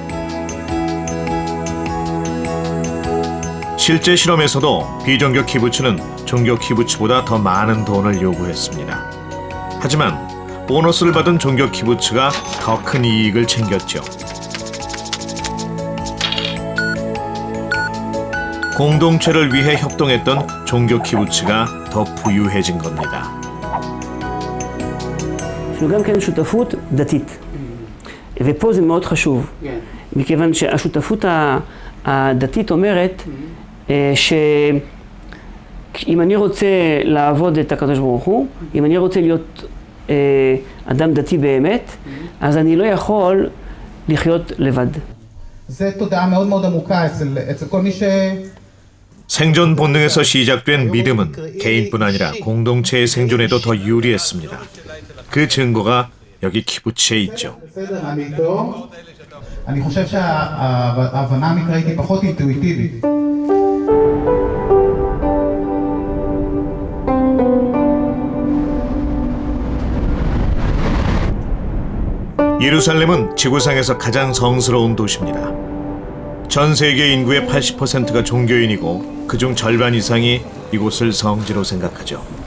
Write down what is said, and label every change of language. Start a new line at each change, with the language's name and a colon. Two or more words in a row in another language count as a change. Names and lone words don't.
Korean: 실제 실험에서도 비종교 키부츠는 종교 키부츠보다 더 많은 돈을 요구했습니다. 하지만 보너스를 받은 종교 키부츠가 더 큰 이익을 챙겼죠. 공동체를 위해 협동했던 종교 키부츠가 더 부유해진 겁니다.
Hebrew: גם כן שותפות דתית. ופה זה מאוד חשוב, מכיוון שהשותפות הדתית אומרת שאם אני רוצה לעבוד את הקדוש ברוך הוא, אם אני רוצה להיות אדם דתי באמת, אז אני לא יכול לחיות לבד. זה תודעה מאוד מאוד עמוקה אצל כל מי ש...
Korean: 생존 본능에서 시작된 믿음은 개인뿐 아니라 공동체의 생존에도 더 유리했습니다. 그 증거가 여기 키부츠에 있죠.
Hebrew: אני חושב שההבנה המקראית היא פחות אינטואיטיבית.
Korean: 예루살렘은 지구상에서 가장 성스러운 도시입니다. 전 세계 인구의 80%가 종교인이고 그중 절반 이상이 이곳을 성지로 생각하죠.